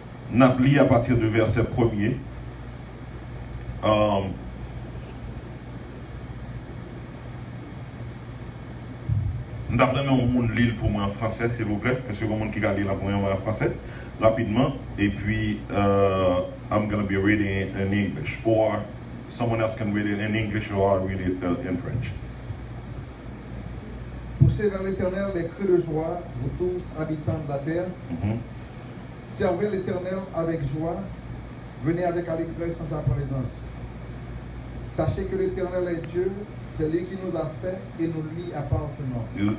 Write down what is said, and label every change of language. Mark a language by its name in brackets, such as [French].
[French] Nous avons lu à partir du verset 1er. Nous avons lire pour moi en français, s'il vous plaît. Est-ce que vous avez qui lire pour moi en français? Rapidement. Et puis, [English] I'm going to be reading in English. Or someone else can read it in English or I'll read it in French. [French] Poussez vers l'Éternel les cris de joie, vous tous habitants de la terre. Servez l'Éternel avec joie, venez avec allégresse en sa présence. Sachez que l'Éternel est Dieu, c'est lui qui nous a fait et nous lui appartenons.